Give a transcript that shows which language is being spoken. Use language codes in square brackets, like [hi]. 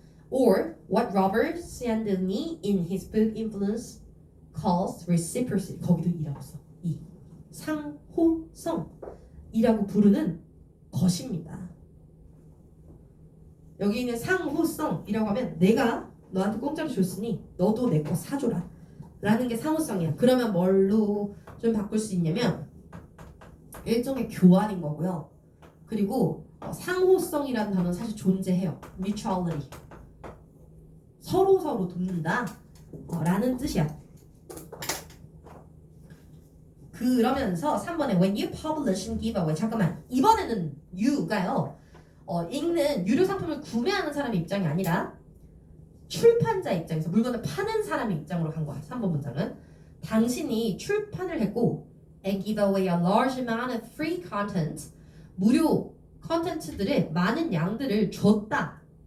[en] or what Robert Cialdini in his book Influence calls reciprocity. [ko] 거기도 이라고 써. 이 상호성이라고 부르는 것입니다. 여기 있는 상호성이라고 하면 내가 너한테 공짜로 줬으니 너도 내 거 사줘라 라는 게 상호성이야. 그러면 뭘로 좀 바꿀 수 있냐면 일종의 교환인 거고요. 그리고 상호성이라는 단어는 사실 존재해요. [en] mutuality. [ko] 서로 돕는다 라는 뜻이야. 그러면서 3번에 [en] when you publish and give away. [ko] 잠깐만, 이번에는 you가요 읽는 유료 상품을 구매하는 사람의 입장이 아니라 출판자 입장에서 물건을 파는 사람의 입장으로 간 거야. 3번 문장은 당신이 출판을 했고 [en] and give away a large amount of free content. [ko] 무료 컨텐츠들의 많은 양들을 줬다